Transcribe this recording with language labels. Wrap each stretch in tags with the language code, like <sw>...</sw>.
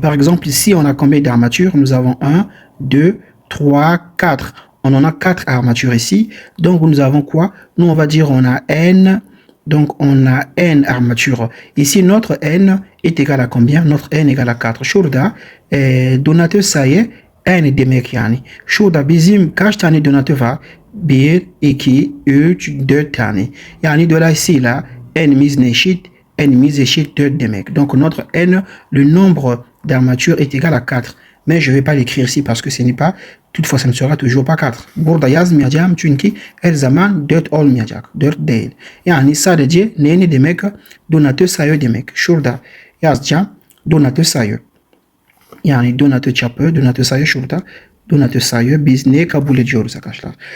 <fr>Par exemple, ici, on a combien d'armatures? Nous avons 1, 2, 3, 4. On en a 4 armatures ici. Donc, nous avons quoi? Nous, on va dire on a N. Donc, on a N armatures. Ici, notre N est égal à combien? Notre N est égal à 4.</fr> <tr>Şurada donatör sayı N demek yani. Şurada bizim kaç tane donatör var? 1, 2, 3, 4 tane. Yani dolayısıyla N'imiz eşit. N'imiz eşit 4 demek.</tr> <fr>Donc notre N, le nombre d'armatures est égal à 4. Mais je ne vais pas l'écrire ici parce que ce n'est pas, toutefois ça ne sera toujours pas 4.</fr> <tr>Burada yazmayacağım çünkü her zaman 4 olmayacak. 4 değil. Yani sadece ne demek? Donatör sayı demek. Şurada yazacağım donatör sayı. Yani donatör çapı, donatör sayı şurada. Donatör sayı biz ne kabul ediyoruz arkadaşlar.</tr>